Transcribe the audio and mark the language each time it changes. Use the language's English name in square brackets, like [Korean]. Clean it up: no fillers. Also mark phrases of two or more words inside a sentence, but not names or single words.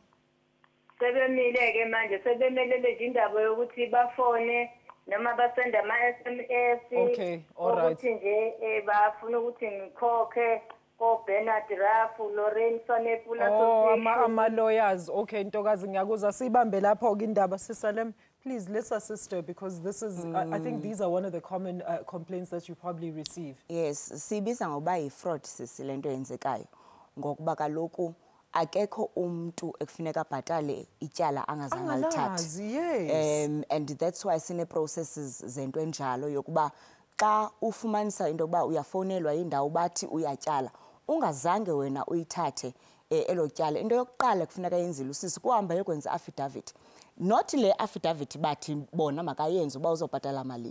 [Zulu] Sebemile-ke manje sebemelele nje indaba yokuthi bafone noma basende ama-SMS. [English] Okay, all right. [Zulu] Ukuthi nje bafuna ukuthi ngikhokhe Bernard Rafu, Lorraine Sonepula. Ama-lawyers. Okay, ntokazi ngiyakuzwa siyibambe lapho-ke indaba sisalem. [English] Please, let's assist her because this is, I think these are one of the common complaints that you probably receive. Yes, [Xhosa] sibiza ngoba yi-fraud sisi lento yenzekayo. Ngokuba kaloku akekho umuntu ekufuneka abhatale ityala angazange alithathe. [English] Yes. And that's why [Xhosa] sine processes zento enjalo yokuba xa ufumanisa into yokuba uyafonelwa indawo bathi uyatyala ungazange wena uyithathe elo tyala. Into yokuqala kufuneka yenzile usisi kuhamba yokwenza affidavit. Not le affidavit bathi bona makayenze uba uzobhatala malini.